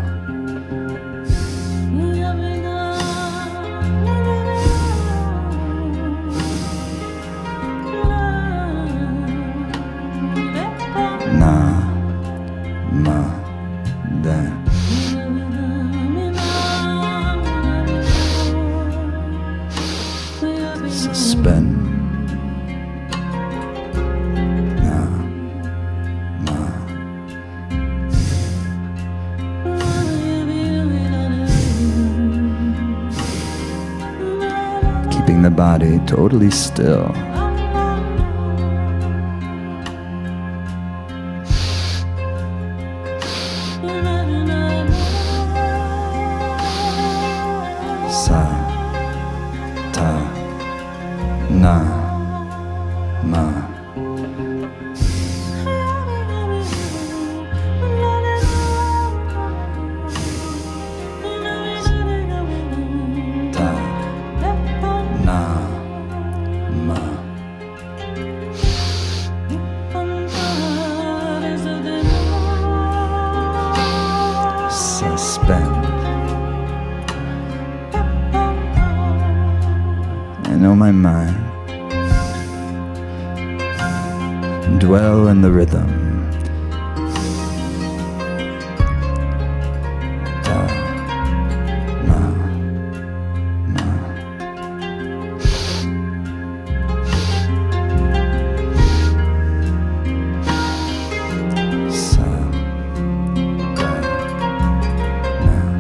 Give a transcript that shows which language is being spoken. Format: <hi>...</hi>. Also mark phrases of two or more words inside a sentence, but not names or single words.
<en>Na, ma. Then suspend. Na, ma. Keeping the body totally still. Sa, ta, na, ma. Ta, na, ma. Suspend. I know my mind. Dwell in the rhythm. Ta, na, ma. Sa, ta, na.</en>